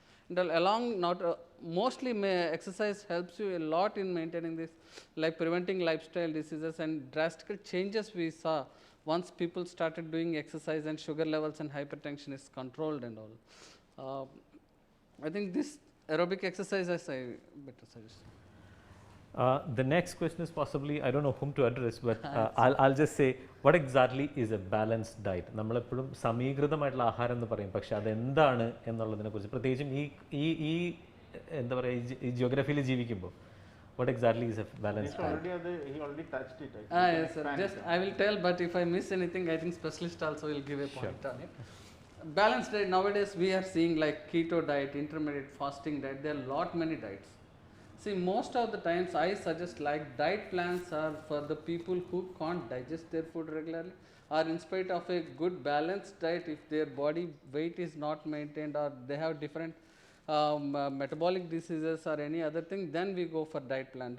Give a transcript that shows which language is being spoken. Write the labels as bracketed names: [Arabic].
[English] And along not mostly exercise helps you a lot in maintaining this, like preventing lifestyle diseases and drastic changes we saw once people started doing exercise and sugar levels and hypertension is controlled and all. I think this aerobic exercise I better suggest. The next question is possibly, I don't know whom to address, but I'll just say, what exactly is a balanced diet? [Malayalam] നമ്മളെപ്പോഴും സമീകൃതമായിട്ടുള്ള ആഹാരം എന്ന് പറയും, പക്ഷെ അതെന്താണ് എന്നുള്ളതിനെ കുറിച്ച് പ്രത്യേകിച്ചും ഈ എന്താ പറയുക ഈ ജിയോഗ്രഫിയിൽ ജീവിക്കുമ്പോൾ [English] what exactly is a balanced diet? He already touched it. Yes, sir. Just I will tell, but if I miss anything, I think specialist also will give a point on it. Balanced diet, nowadays we are seeing like keto diet, intermittent fasting diet, there are lot many diets. See, most of the times I suggest like diet plans are for the people who can't digest their food regularly, or in spite of a good balanced diet, if their body weight is not maintained or they have different metabolic diseases or any other thing, then we go for diet plan.